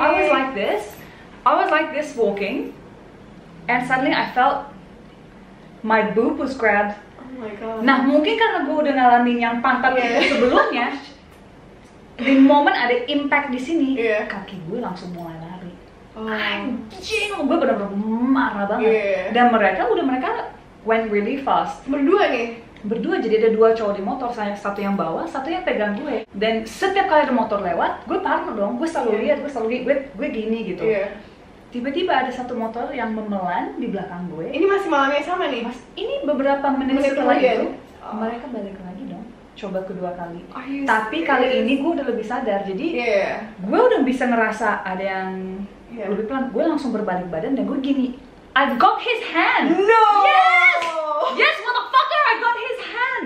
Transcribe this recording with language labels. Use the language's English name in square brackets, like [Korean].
[English] I was like this walking, and suddenly I felt my boob was grabbed. Oh my god. [Indonesian] Nah, mungkin karena gue udah ngalamin yang pantat itu sebelumnya, di momen ada impact di sini, kaki gue langsung mulai lari. Anjing, gue benar-benar marah banget. Dan mereka [English] went really fast. [Indonesian] Berdua, jadi ada dua cowok di motor, satu yang bawa, satu yang pegang gue. Dan setiap kali ada motor lewat, gue parno dong, gue selalu lihat, gue gini gitu. Tiba-tiba ada satu motor yang memelan di belakang gue. Ini masih malam yang sama nih? Ini beberapa menit setelah itu, mereka balik lagi dong. Coba kedua kali. Tapi kali ini gue udah lebih sadar, jadi gue udah bisa ngerasa ada yang lebih pelan. Gue langsung berbalik badan dan gue gini, [English] I got his hand. No. Yes, motherfucker, I got his hand.